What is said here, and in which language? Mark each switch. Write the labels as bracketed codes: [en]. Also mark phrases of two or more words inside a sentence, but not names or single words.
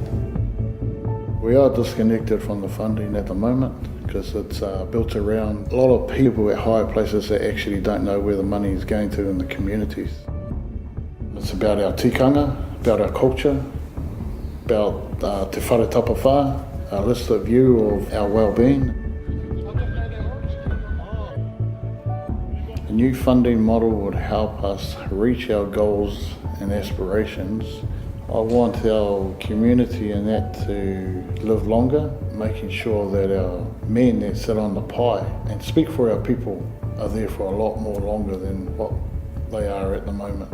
[en] We are disconnected from the funding at the moment because it's built around a lot of people at higher places that actually don't know where the money is going to in the communities. It's about our tikanga, about our culture, about [mi] te whare tapawha, [en] a holistic view of our well-being. A new funding model would help us reach our goals and aspirations. I want our community and that to live longer, making sure that our men that sit on the pie and speak for our people are there for a lot more longer than what they are at the moment.